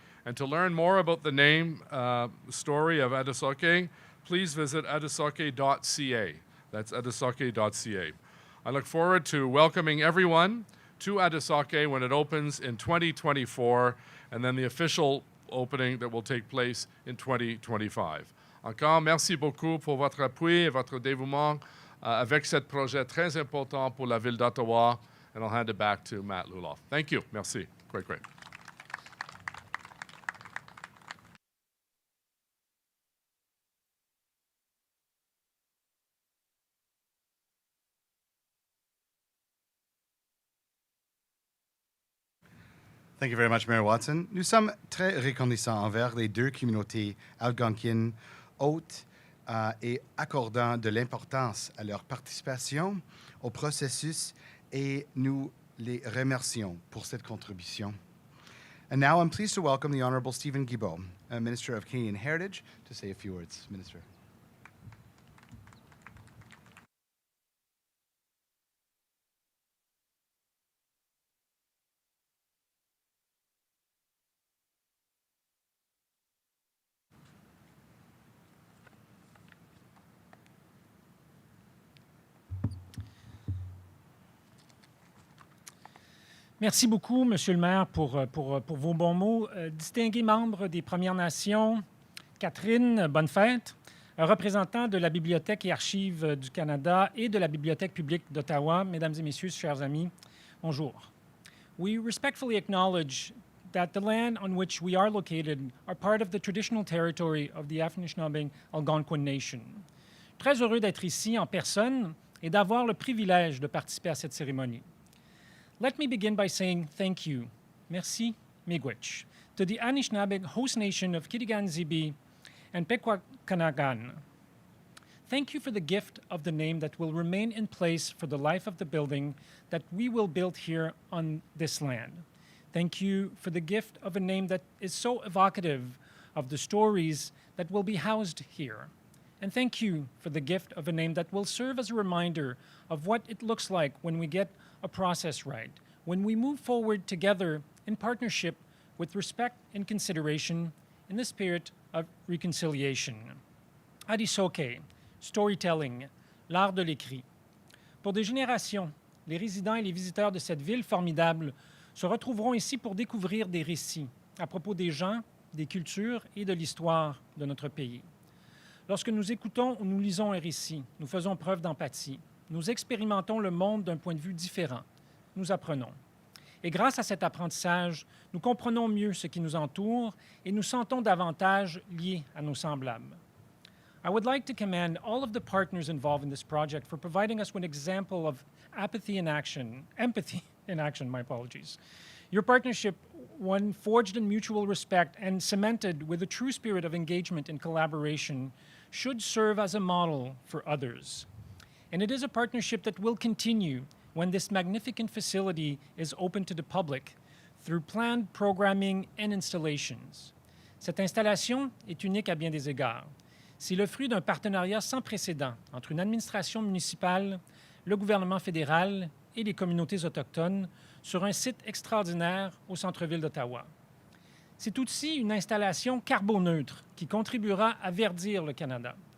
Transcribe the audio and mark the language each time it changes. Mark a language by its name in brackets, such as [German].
[English] And to learn more about the name, story of Ādisōke, please visit ādisōke.ca. That's ādisōke.ca. I look forward to welcoming everyone to Ādisōke when it opens in 2024, and then the official opening that will take place in 2025. [French] Encore, merci beaucoup pour votre appui et votre dévouement avec ce projet très important pour la ville d'Ottawa, [English] and I'll hand it back to Matt Luloff. Thank you. Merci. Great. Thank you very much, Mayor Watson. [French] Nous sommes très reconnaissants envers les deux communautés algonquines hôtes et accordant de l'importance à leur participation au processus et nous les remercions pour cette contribution. [English] And now I'm pleased to welcome the Honourable Steven Guilbeault, Minister of Canadian Heritage, to say a few words. Minister. [French] Merci beaucoup, Monsieur le maire, pour vos bons mots. Distingués membres des Premières Nations, Catherine, bonne fête. Représentants de la Bibliothèque et Archives du Canada et de la Bibliothèque publique d'Ottawa, Mesdames et Messieurs, chers amis, bonjour. [English] We respectfully acknowledge that the land on which we are located are part of the traditional territory of the Anishinabeg Algonquin Nation. [French] Très heureux d'être ici en personne et d'avoir le privilège de participer à cette cérémonie. [English] Let me begin by saying thank you, merci, miigwech, to the Anishinabeg host nation of Kitigan, Zibi, and Pikwàkanagàn. Thank you for the gift of the name that will remain in place for the life of the building that we will build here on this land. Thank you for the gift of a name that is so evocative of the stories that will be housed here. And thank you for the gift of a name that will serve as a reminder of what it looks like when we get a process right, when we move forward together in partnership with respect and consideration in the spirit of reconciliation. [French] Ādisōke, storytelling, l'art de l'écrit. Pour des générations, les résidents et les visiteurs de cette ville formidable se retrouveront ici pour découvrir des récits à propos des gens, des cultures et de l'histoire de notre pays. Lorsque nous écoutons ou nous lisons un récit, nous faisons preuve d'empathie. Nous expérimentons le monde d'un point de vue différent. Nous apprenons. Et grâce à cet apprentissage, nous comprenons mieux ce qui nous entoure et nous sentons davantage liés à nos semblables. [English] I would like to commend all of the partners involved in this project for providing us with an example of empathy in action, my apologies. Your partnership, one forged in mutual respect and cemented with a true spirit of engagement and collaboration, should serve as a model for others. And it is a partnership that will continue when this magnificent facility is open to the public through planned programming and installations. [French] Cette installation est unique à bien des égards. C'est le fruit d'un partenariat sans précédent entre une administration municipale, le gouvernement fédéral et les communautés autochtones sur un site extraordinaire au centre-ville d'Ottawa. C'est aussi une installation carboneutre qui contribuera à verdir le Canada.